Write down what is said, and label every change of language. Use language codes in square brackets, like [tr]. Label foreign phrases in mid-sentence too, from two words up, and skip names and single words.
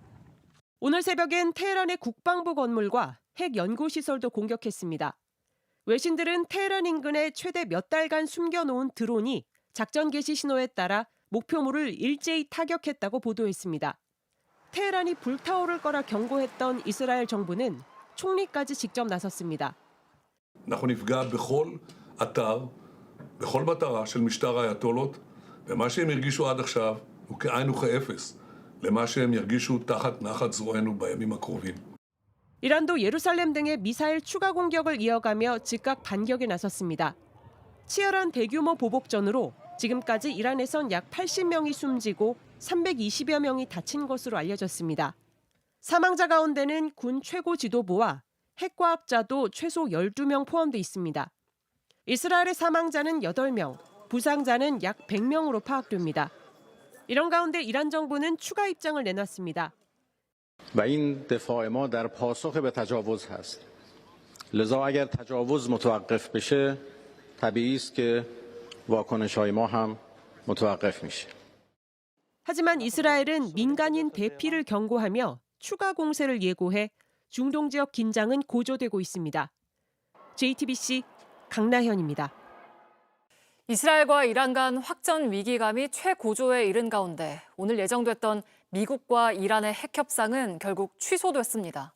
[ko] 오늘 새벽엔 테헤란의 국방부 건물과 핵 연구시설도 공격했습니다. 외신들은 테헤란 인근에 최대 몇 달간 숨겨놓은 드론이 작전 개시 신호에 따라 목표물을 일제히 타격했다고 보도했습니다. 테헤란이 불타오를 거라 경고했던 이스라엘 정부는 총리까지 직접 나섰습니다. [he] אנחנו נפגע בכל אתר, בכל מטרה של משטר האייתולות, ומה שהם הרגישו עד עכשיו הוא כאין וכאפס למה שהם ירגישו תחת נחת זרוענו בימים הקרובים. [ko] 이란도 예루살렘 등의 미사일 추가 공격을 이어가며 즉각 반격에 나섰습니다. 치열한 대규모 보복전으로 지금까지 이란에선 약 80명이 숨지고 320여 명이 다친 것으로 알려졌습니다. 사망자 가운데는 군 최고 지도부와 핵과학자도 최소 12명 포함돼 있습니다. 이스라엘의 사망자는 8명, 부상자는 약 100명으로 파악됩니다. 이런 가운데 이란 정부는 추가 입장을 내놨습니다. [fa] و این دفاع ما در پاسخ به تجاوز هست. لذا اگر تجاوز متوقف بشه طبیعی است که واکنش‌های ما هم متوقف میشه. [ko] 하지만 이스라엘은 민간인 대피를 경고하며 추가 공세를 예고해 중동 지역 긴장은 고조되고 있습니다. JTBC 강나현입니다. 이스라엘과 이란 간 확전 위기감이 최고조에 이른 가운데 오늘 예정됐던 미국과 이란의 핵 협상은 결국 취소됐습니다.